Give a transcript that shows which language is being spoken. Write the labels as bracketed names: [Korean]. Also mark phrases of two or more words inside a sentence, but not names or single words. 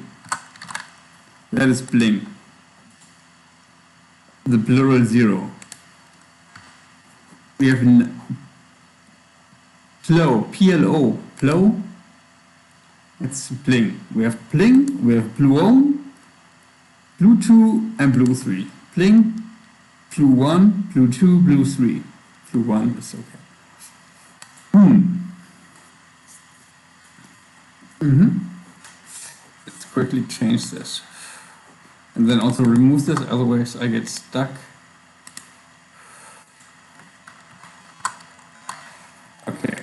[English] That is bling. The plural 0. We have plow, PLO, plow. It's bling. We have bling, we have Blu1, Blu2, and Blu3. Bling, Blu1, Blu2, Blu3. Blu1 is okay. Let's quickly change this. And then also remove this, otherwise I get stuck. Okay.